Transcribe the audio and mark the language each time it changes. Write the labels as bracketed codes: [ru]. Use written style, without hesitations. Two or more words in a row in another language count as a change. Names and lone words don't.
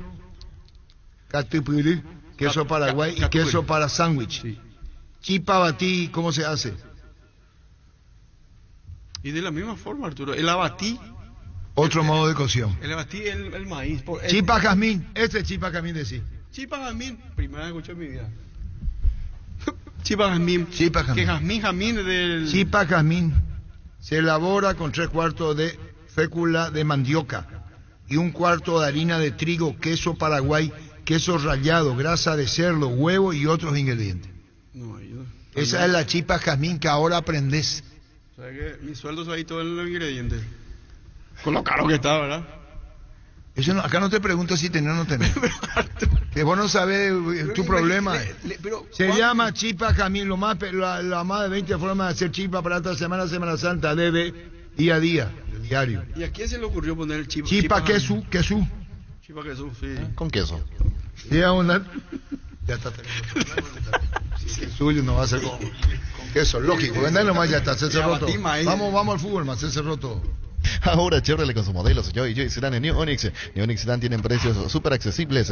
[es] Catupiry, queso paraguay y queso para sándwich. Sí. Chipa batí, ¿cómo se hace? Y de la misma forma, Arturo. El abatí. Otro modo de cocción. El abatí, el maíz. Chipa jazmín, este es chipa jazmín de sí. Chipa jazmín. Primera vez que escucho en mi vida. Chipa jazmín. Chipa jazmín. Que jazmín del... Chipa jazmín se elabora con 3/4 de fécula de mandioca y 1/4 de harina de trigo, queso paraguay, queso rallado, grasa de cerdo, huevo y otros ingredientes. No, yo... Esa es la chipa jazmín que ahora aprendés. ¿Sabes qué? Mi sueldo se va ahí todo en los ingredientes. Con lo caro que está, ¿verdad? Eso no, acá no te pregunto si tenés o no tenés. Que vos no sabés tu problema. Se llama chipa jazmín, la más de 20 formas de hacer chipa para esta semana Santa, debe día a día, diario. ¿Y a quién se le ocurrió poner el chipa? Chipa queso. Chipa queso, sí. Con queso. Ya está teniendo. Si es suyo no va a ser con queso, lógico. Vendá nomás, ya está, se cerró todo. Vamos al fútbol, más se cerró todo. Ahora Chevrolet con sus modelos Joy Sedán en New Onix. New Onix Sedán tienen precios súper accesibles.